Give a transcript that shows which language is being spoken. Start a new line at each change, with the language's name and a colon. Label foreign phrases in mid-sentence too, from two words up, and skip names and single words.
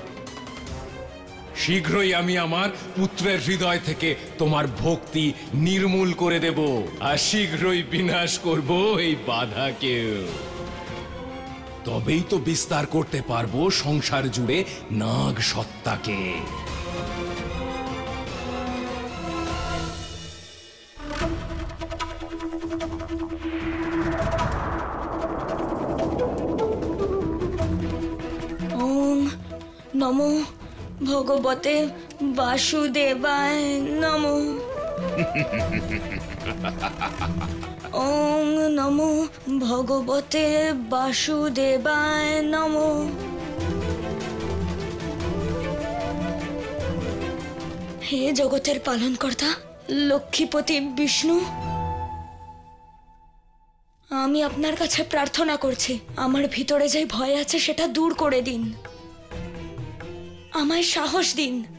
Bangla: শীঘ্রই আমি আমার পুত্রের হৃদয় থেকে তোমার ভক্তি নির্মূল করে দেব, আর শীঘ্রই বিনাশ করব এই বাধাকেও। তবেই তো বিস্তার করতে পারবো সংসার জুড়ে নাগ সত্তাকে।
Sanskrit: ওম নমো ভগবতে বাসুদেবায় নমো। ওম নমো ভগবতে বাসুদেবায় নমো।
Bangla: হে জগতের পালনকর্তা লক্ষ্মীপতি বিষ্ণু, আমি আপনার কাছে প্রার্থনা করছি, আমার ভিতরে যে ভয় আছে সেটা দূর করে দিন, আমায় সাহস দিন,